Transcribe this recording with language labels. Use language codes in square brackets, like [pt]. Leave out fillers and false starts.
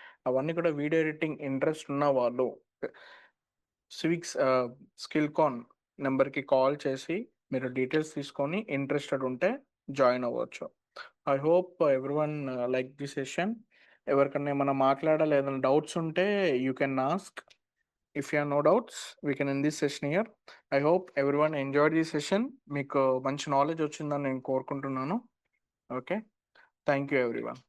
[te] అవన్నీ కూడా video editing interest ఉన్న వాళ్ళు సివిక్స్ స్కిల్ కాన్ నెంబర్కి కాల్ చేసి మీరు డీటెయిల్స్ తీసుకొని ఇంట్రెస్టెడ్ ఉంటే జాయిన్ అవ్వచ్చు. [en] I hope everyone like the session. [te] ఎవరికన్నా ఏమైనా మాట్లాడాలి, ఏదైనా డౌట్స్ ఉంటే [en] You can ask. If you have no doubts, we can end this session here. I hope everyone enjoyed this session. [te] మీకు మంచి నాలెడ్జ్ వచ్చిందని నేను కోరుకుంటున్నాను. Okay, [en] Thank you everyone.